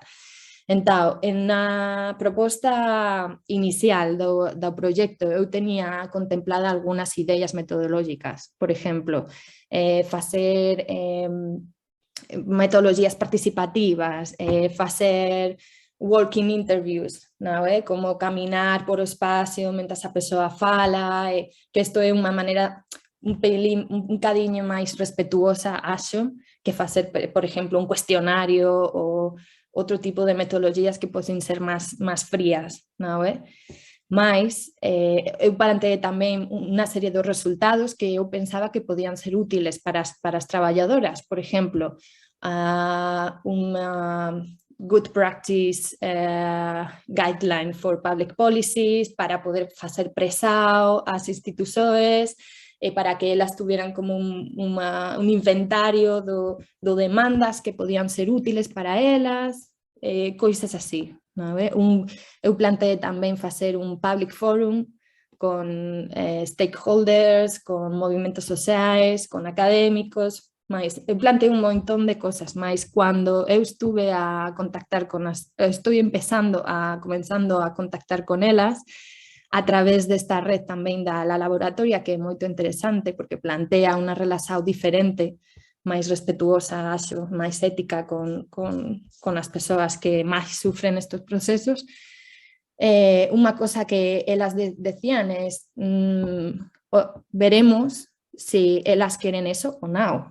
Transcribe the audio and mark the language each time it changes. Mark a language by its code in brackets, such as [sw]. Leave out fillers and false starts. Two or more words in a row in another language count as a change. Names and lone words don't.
[gl] Entón, na proposta inicial do proxecto eu tenía contemplada algunhas ideas metodológicas, por exemplo, facer metodoloxías participativas, facer [en] walking interviews, [gl] non é? Como caminar por o espacio mentras a persoa fala, que isto é unha maneira un cadiño máis respetuosa, [pt] acho, fazer, por exemplo, questionário ou outro tipo de metodologias que podem ser mais frias, não é? Mas eu planteei também uma série de resultados que eu pensava que podiam ser úteis para as trabalhadoras. Por exemplo, uma [en] good practice guideline for public policies [pt] para poder fazer pressão às instituições, para que elas [es] tuvieran como un inventario de demandas que podían ser útiles [pt] para elas, coisas así. Eu planteei também fazer [en] public forum [pt] com stakeholders, com movimentos sociais, com académicos, mas eu planteei montón de coisas, mas quando eu estuve a contactar estou comenzando a contactar com elas, [gl] a través desta red tamén da laboratoria, que é moito interesante, porque plantea unha relación diferente, máis respetuosa, acho, máis ética con as persoas que máis sufren estes procesos. Unha cosa que elas decían é veremos se elas queren eso ou non.